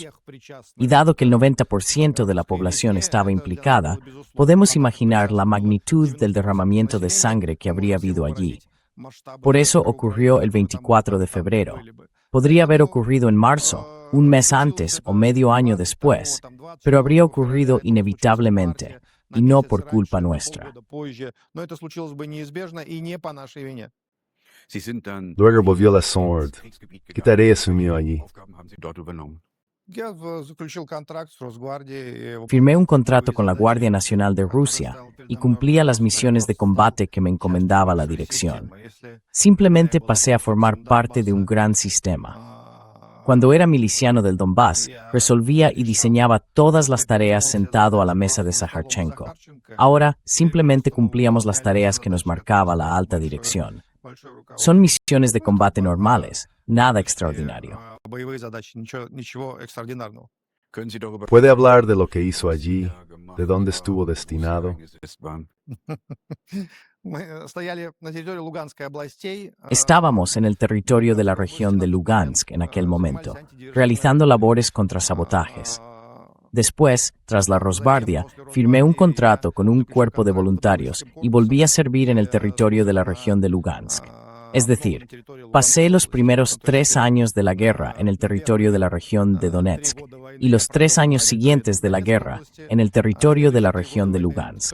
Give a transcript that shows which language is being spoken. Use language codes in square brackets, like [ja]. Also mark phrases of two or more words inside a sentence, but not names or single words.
[es] Y dado que el 90% de la población estaba implicada, podemos imaginar la magnitud del derramamiento de sangre que habría habido allí. Por eso ocurrió el 24 de febrero. Podría haber ocurrido en marzo, un mes antes o medio año después, pero habría ocurrido inevitablemente, y no por culpa nuestra. [ru] Но это случилось бы неизбежно и не по нашей вине. [es] Luego volvió la Sword. ¿Qué tarea asumió allí? [ru] Я заключил контракт с Росгвардией. [es] Firmé un contrato con la Guardia Nacional de Rusia y cumplía las misiones de combate que me encomendaba la dirección. Simplemente pasé a formar parte de un gran sistema. Cuando era miliciano del Donbass, resolvía y diseñaba todas las tareas sentado a la mesa de Saharchenko. Ahora, simplemente cumplíamos las tareas que nos marcaba la alta dirección. Son misiones de combate normales, nada extraordinario. [ru] Боевые задачи, ничего экстраординарного. [es] ¿Puede hablar de lo que hizo allí? ¿De dónde estuvo destinado? [ru] Мы стояли на территории Луганской областей. [es] Estábamos en el territorio de la región de Lugansk en aquel momento, realizando labores contra sabotajes. Después, tras la Rosguardia, firmé un contrato con un cuerpo de voluntarios y volví a servir en el territorio de la región de Lugansk. Es decir, pasé los primeros 3 años de la guerra en el territorio de la región de Donetsk y los 3 años siguientes de la guerra en el territorio de la región de Lugansk.